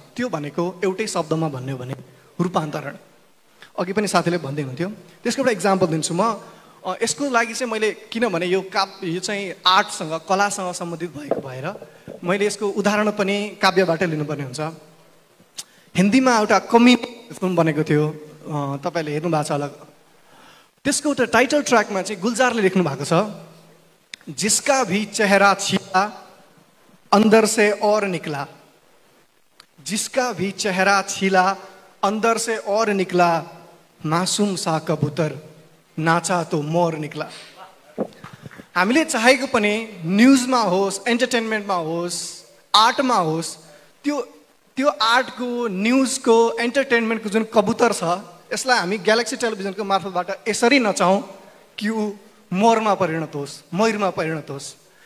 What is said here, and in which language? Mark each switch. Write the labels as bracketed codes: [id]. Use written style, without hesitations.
[ne] त्यो भनेको एउटै शब्दमा भन्यो भने रूपान्तरण। अघि पनि साथीले भन्दै हुन्थ्यो, त्यसको एउटा इक्जाम्पल दिन्छु म। यसको लागि चाहिँ मैले, किनभने यो चाहिँ आर्टसँग, कलासँग सम्बन्धित भएको भएर मैले यसको उदाहरण पनि काव्यबाटै लिनुपर्ने हुन्छ। हिन्दीमा एउटा कमेडी फिल्म बनेको थियो, तपाईँले हेर्नु भएको छ होला। त्यसको एउटा टाइटल ट्र्याकमा चाहिँ गुलजारले लेख्नु भएको छ, [hi] जिसका भी चेहरा छिला अंदर से और निकला, जिसका भी चेहरा छिला अंदर से और निकला, मासूम सा कबूतर नाचा तो मोर निकला। [ne] हामीले चाहेको पनि न्युजमा होस्, एन्टरटेनमेन्टमा होस्, आर्टमा होस्, त्यो आर्टको, न्युजको, एन्टरटेनमेन्टको जुन कबुतर छ, यसलाई हामी ग्यालेक्सी टेलिभिजनको मार्फतबाट यसरी नचाहौँ कि ऊ मोरमा परिणत होस्, मयुरमा परिणत होस्।